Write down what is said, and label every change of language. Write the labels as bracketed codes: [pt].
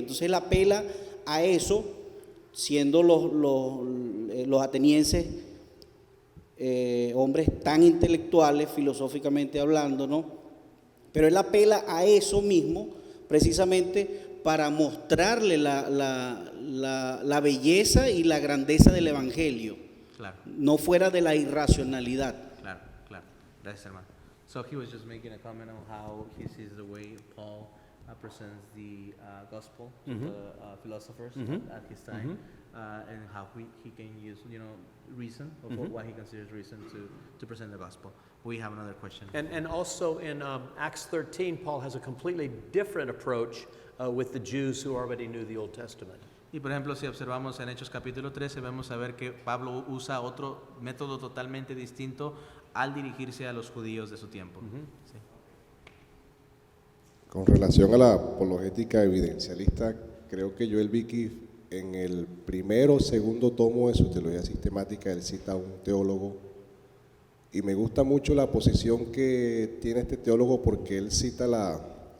[es] Entonces él apela a eso, siendo los atenienses hombres tan intelectuales, filosóficamente hablando, ¿no? Pero él apela a eso mismo precisamente para mostrarle la belleza y la grandeza del Evangelio. Claro. No fuera de la irracionalidad. Claro, claro. Gracias, hermano. [en] So he was just making a comment on how he sees the way Paul presents the gospel to the philosophers at his time, and how he can use, reason, or what he considers reason to present the gospel. We have another question. And also in Acts 13, Paul has a completely different approach with the Jews who already knew the Old Testament. [es] Y por ejemplo, si observamos en Hechos capítulo 13, vemos a ver que Pablo usa otro método totalmente distinto al dirigirse a los judíos de su tiempo. Sí. Con relación a la apologética evidencialista, creo que Joel Vicky en el primero o segundo tomo de su teología sistemática, él cita a un teólogo, y me gusta mucho la posición que tiene este teólogo porque él cita la